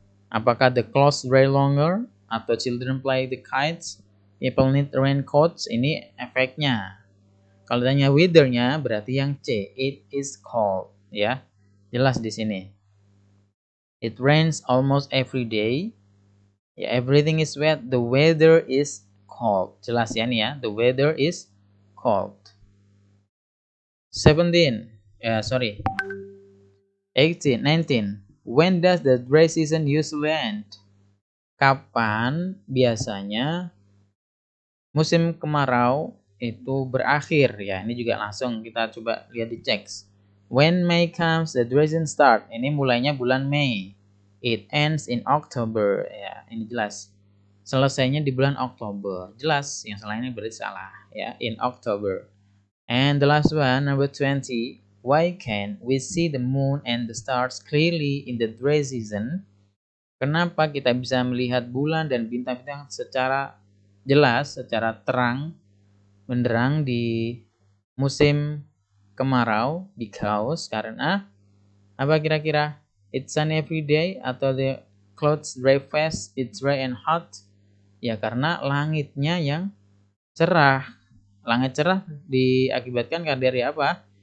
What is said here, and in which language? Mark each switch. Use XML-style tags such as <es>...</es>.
<en>Apakah the clouds dry longer atau children play the kites, people need raincoats?</en> <id>Ini efeknya. Kalau tanya weathernya berarti yang C,</id> <en>it is cold</en> <id>ya. Jelas di sini.</id> <en>It rains almost every day. Ya, everything is wet, the weather is cold.</en> <id>Jelas ya nih ya,</id> <en>the weather is cold.</en> <id>17.</id> <en>18, 19. When does the dry season usually end?</en> <id>Kapan biasanya musim kemarau itu berakhir ya? Ini juga langsung kita coba lihat di teks.</id> <en>When May comes, the dry season start.</en> <id>Ini mulainya bulan Mei.</id> <en>It ends in October.</en> <id>Ya, ini jelas. Selesainya di bulan Oktober. Jelas, yang selainnya berarti salah ya.</id> <en>In October. And the last one, number 20. Why can't we see the moon and the stars clearly in the dry season?</en> <id>Kenapa kita bisa melihat bulan dan bintang-bintang secara jelas, secara terang, benderang di musim kemarau?</id> <en>Because,</en> <id>karena apa kira-kira?</id> <en>It's sunny every day atau the clouds dry fast, it's dry and hot?</en> <id>Ya karena langitnya yang cerah. Langit cerah diakibatkan dari apa?</id>